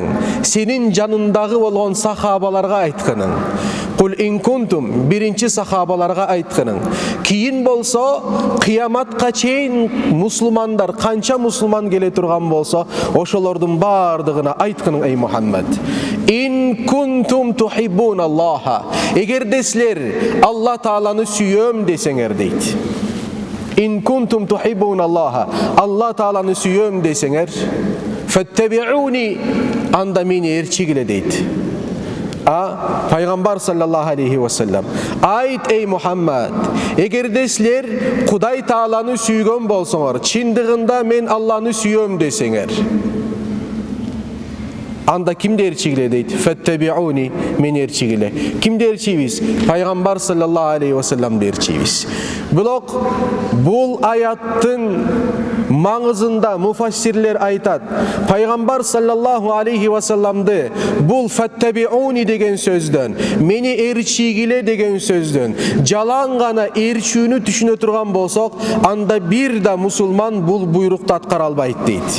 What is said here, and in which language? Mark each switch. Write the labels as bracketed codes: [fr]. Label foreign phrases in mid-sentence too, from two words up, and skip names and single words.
[ky] Сенин жанындагы болгон сахабаларга айткының. [ar] قل إن كنتم, [ky] биринчи сахабаларга айткының. Кийин болсо, кыяматка чейин мусулмандар, канча мусулман келе турган болсо, ошолордун бардыгына айткының, эй Мухаммад. [ar] إن كنتم تحبون الله. [ky] Эгерде силер Алла Тааланы сүйөм десеңер дейт. [ar] إن كنتم تحبون الله. [ky] Алла Тааланы сүйөм десеңер, фаттабиуни, анда мени ээрчигиле дейт. Пайгамбар [ar] صلى الله عليه وسلم [ky] айт, эй Мухаммад, эгерде силер Кудай Тааланы сүйгөн болсоңор, чындыгында мен Алланы сүйөм десеңер, анда кимди ээрчигиле дейт? Фаттабиуни, мен ээрчигиле. Кимди ээрчийбиз? Пайгамбар [ar] صلى الله عليه وسلم [ky] ээрчийбиз. Бирок бул аяттын маңызында муфассирлер айтат, пайгамбар [ar] صلى الله عليه وسلم [ky] бул фаттабиуни деген сөздөн, мени ээрчигиле деген сөздөн жалаң гана ээрчүүнү түшүнө турган болсок, анда бир да мусулман бул буйрукту аткара албайт дейт.